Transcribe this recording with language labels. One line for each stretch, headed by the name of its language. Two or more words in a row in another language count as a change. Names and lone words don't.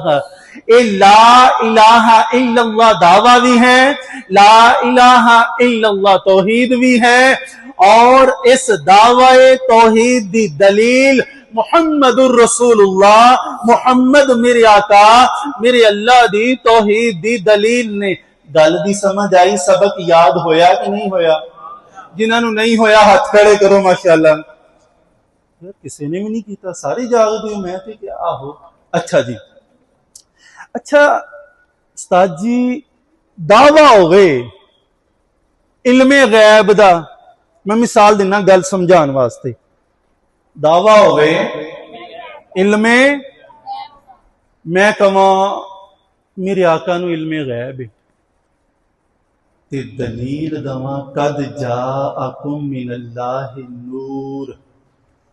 Punjabi: اے
Arabic: لا الہ الا اللہ
Punjabi: دعویٰ بھی ہے،
Arabic: لا الہ الا اللہ
Punjabi: توحید بھی ہے، اور اس دعوی توحید دی دلیل
Arabic: محمد الرسول اللہ.
Punjabi: محمد میرے آقا میرے اللہ دی توحید دی دلیل نے. گل دی سمجھ آئی؟ سبق یاد ہویا کہ نہیں ہویا؟ جنہاں نو نہیں ہویا ہاتھ کھڑے کرو ماشاءاللہ. کسی نے بھی نہیں کیتا، سارے جاگ دیو. میں تے کہ آہو. اچھا جی، اچھا استاد جی دعویٰ ہو گئے علم غیب دا. میں مثال دینا گل سمجھان واسطے. دعویٰ ہو گئے علم، میں کہاں میرے آقا نو علم غیب تے دلیل دواں
Arabic: قد جاءکم من اللہ نور.